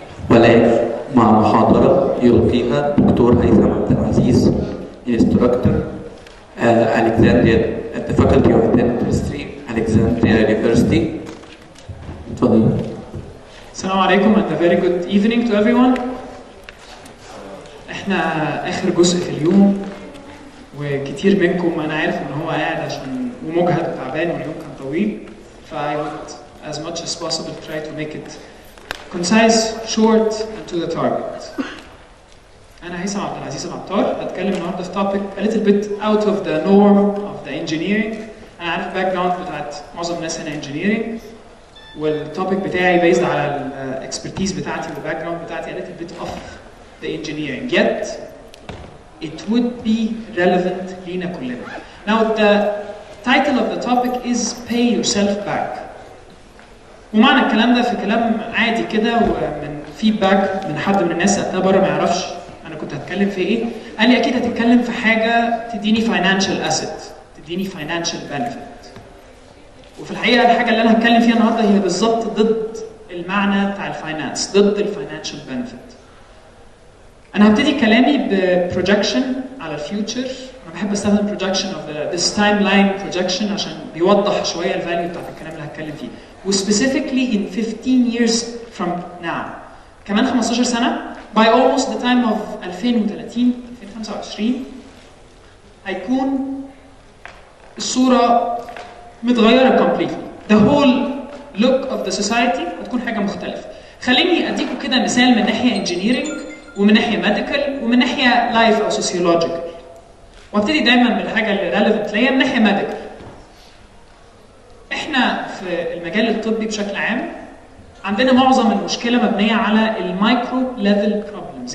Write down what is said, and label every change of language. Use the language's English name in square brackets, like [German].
[Arabic] والآن مع محاضرة يلقيها دكتور هيثم عبدالعزيز [English] instructor Alexandria at the Faculty of Dentistry, Alexandria University. [Arabic] تفضل. السلام عليكم [English] and a very good evening to everyone. [Arabic] احنا آخر جزء في اليوم وكتير منكم أنا عارف إن هو قاعد عشان ومجهد وتعبان واليوم كان طويل. [English] I would as much as possible try to make it concise, short and to the target. [Arabic] أنا هيثم عبدالعزيز العطار هتكلم النهارده في [English] topic a little bit out of the norm of the engineering. [Arabic] أنا عارف الباك جراوند بتاعت معظم الناس هنا engineering والتوبيك بتاعي based على الاكسبرتيز بتاعتي والباك جراوند بتاعتي [English] a little bit of the engineering. Yet it would be relevant [Arabic] لينا كلنا. [English] Now the title of the topic is pay yourself back. [Arabic] ومعنى الكلام ده في كلام عادي كده ومن فيدباك من حد من الناس سألتها بره ما يعرفش انا كنت هتكلم في ايه. قال لي اكيد هتتكلم في حاجه تديني [English] financial asset، [Arabic] تديني [English] financial benefit. [Arabic] وفي الحقيقه الحاجه اللي انا هتكلم فيها النهارده هي بالظبط ضد المعنى بتاع الفاينانس، ضد الفاينانشال بنفيت. انا هبتدي كلامي ببروجكشن على الفيوتشر. انا بحب استخدم بروجكشن [English] of this timeline projection [Arabic] عشان بيوضح شويه الفاليو بتاعت الكلام اللي هتكلم فيه. [English] وسبيسيفيكلي in 15 years from now، [Arabic] كمان 15 سنه [English] by almost the time of 2030 2025 [Arabic] هيكون الصوره متغيره [English] completely. The whole look of the society [Arabic] هتكون حاجه مختلفه. خليني اديكم كده مثال من ناحيه engineering ومن ناحيه medical ومن ناحيه life او sociological. وابتدي دايما بالحاجه اللي relevant ليا من ناحيه medical. احنا في المجال الطبي بشكل عام عندنا معظم المشكله مبنيه على المايكرو ليفل بروبلمز.